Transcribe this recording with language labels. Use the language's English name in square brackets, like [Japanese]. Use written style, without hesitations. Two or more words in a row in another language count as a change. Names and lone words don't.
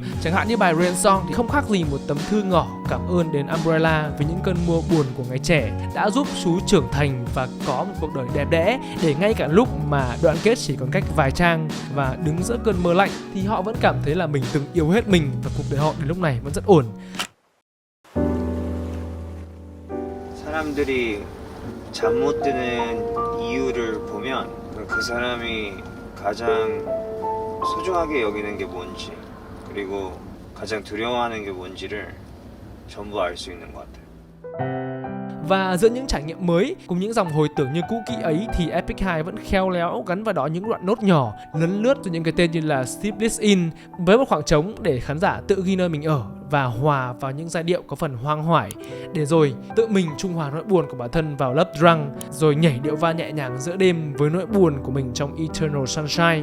[Vietnamese] Chẳng hạn như bài [English] Rain Song [Vietnamese] thì không khác gì một tấm thư ngỏ cảm ơn đến Umbrella vì những cơn mưa buồn của ngày trẻ đã giúp chú trưởng thành và có một cuộc đời đẹp đẽ, để ngay cả lúc mà đoạn kết chỉ còn cách vài trang và đứng giữa cơn mưa lạnh thì họ vẫn cảm thấy là mình từng yêu hết mình và cuộc đời họ đến lúc này vẫn rất ổn. [Korean] 사람들이 잠 못 드는 이유를 보면 그 사람이 가장 소중하게 여기는 게 뭔지 그리고 가장 두려워하는 게 뭔지를 전부 알 수 있는 것 같아요. [Vietnamese] Và giữa những trải nghiệm mới cùng những dòng hồi tưởng như cũ kỹ ấy thì Epic High vẫn khéo léo gắn vào đó những đoạn nốt nhỏ lấn lướt từ những cái tên như là [English] Sleepless In [Vietnamese] với một khoảng trống để khán giả tự ghi nơi mình ở và hòa vào những giai điệu có phần hoang hoải, để rồi tự mình trung hòa nỗi buồn của bản thân vào [English] Love Drunk, [Vietnamese] rồi nhảy điệu va nhẹ nhàng giữa đêm với nỗi buồn của mình trong [English] Eternal Sunshine.